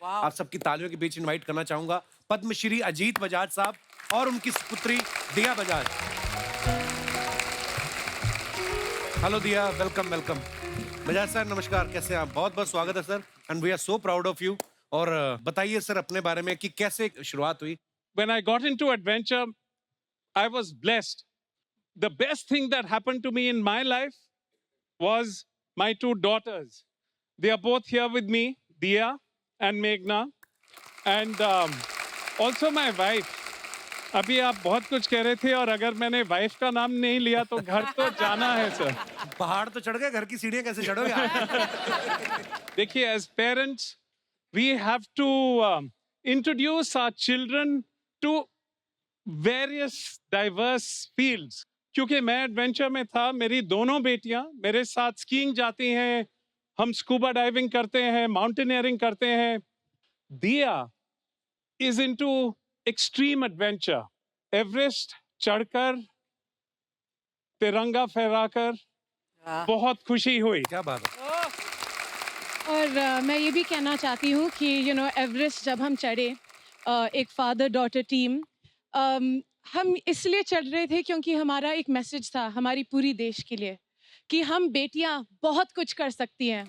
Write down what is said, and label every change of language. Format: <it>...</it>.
<hi>आप सबकी तालियों के बीच इनवाइट करना चाहूंगा पद्मश्री अजीत बजाज साहब और उनकी पुत्री दिया बजाज। हेलो दिया, वेलकम वेलकम। बजाज सर नमस्कार, कैसे हैं आप? बहुत बहुत स्वागत है sir,</hi> <en>And we are so proud of you.</en> <hi>और बताइए सर अपने बारे में कि कैसे शुरुआत हुई।</hi> <en>When I got into adventure, I was blessed. The best thing that happened to me in my life was my two daughters. They are both here with me, Dia and Meghna. And also my wife.</en> <hi>अभी आप बहुत कुछ कह रहे थे और अगर मैंने वाइफ का नाम नहीं लिया तो घर तो जाना है सर. पहाड़ तो चढ़ गए, घर की सीढ़ियां कैसे चढ़ोगे? देखिए,</hi> <en>as parents, we have to introduce our children to various diverse fields.</en> <hi>क्योंकि मैं एडवेंचर में था, मेरी दोनों बेटियां मेरे साथ स्कीइंग जाती हैं, हम स्कूबा डाइविंग करते हैं, माउंटेनियरिंग करते हैं.</hi> <en>Diya is into extreme adventure.</en> <hi>Everest चढ़कर, तिरंगा फहराकर बहुत खुशी हुई. क्या बात है. और मैं ये भी कहना चाहती हूँ कि एवरेस्ट जब हम चढ़े, एक फादर डॉटर टीम, हम इसलिए चढ़ रहे थे क्योंकि हमारा एक मैसेज था हमारी पूरी देश के लिए कि हम बेटियां बहुत कुछ कर सकती हैं.</hi>